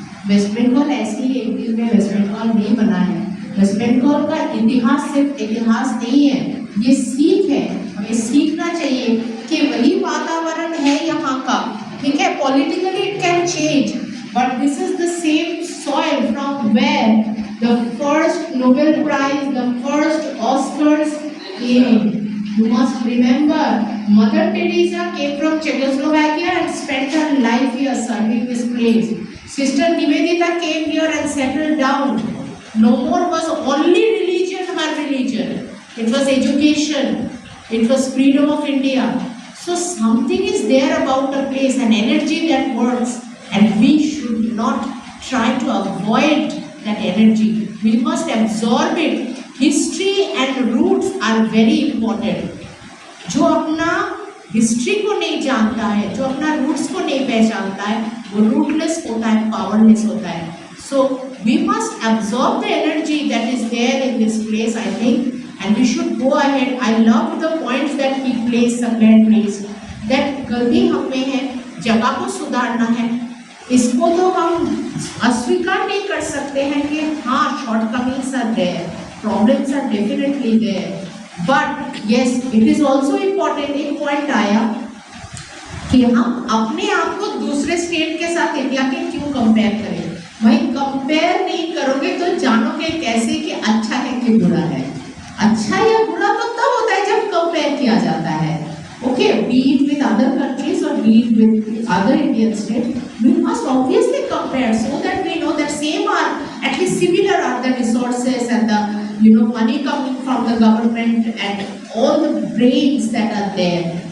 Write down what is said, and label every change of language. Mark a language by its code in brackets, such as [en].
[hi] Waste Bengal ऐसी ही एक दिन में वेस्ट बंगाल नहीं बना है। वेस्ट बंगाल का इतिहास सिर्फ इतिहास नहीं है, ये सीख है। हमें सीखना चाहिए कि वही वातावरण है यहाँ का, ठीक है। [en] Politically it can change, but this is the same soil from where the first Nobel prize, the first Oscars came. You must remember, Mother Teresa came from Czechoslovakia and spent her life here serving this place. Sister Nivedita came here and settled down. No more was only religion her religion. It was education. It was freedom of India. So something is there about a place, an energy that works, and we should not try to avoid that energy. We must absorb it. History and roots are very important. [hi] जो अपना history को नहीं जानता है, जो अपना roots को नहीं पहचानता है, वो रूटलेस होता है, पावरलेस होता है। [en] So we must absorb the energy that is there in this place, I think, and we should go ahead. I love the points that he placed, Sanjay placed, that [hi] गलती हम में है, जगह को सुधारना है। इसको तो हम अस्वीकार नहीं कर सकते हैं कि हाँ [en] Shortcomings are there, problems are definitely there, but yes it is also important. [hi] एक पॉइंट आया कि हम अपने आप को दूसरे स्टेट के साथ इंडिया के क्यों कंपेयर करें। भाई कंपेयर नहीं करोगे तो जानोगे कैसे कि अच्छा है कि बुरा है। अच्छा या बुरा तो तब होता है जब कंपेयर किया जाता है। [en] Okay, be it with other countries or be it with other Indian states, we must obviously compare so that we know that same are at least similar are the resources and the money coming from the government and all the brains that are there.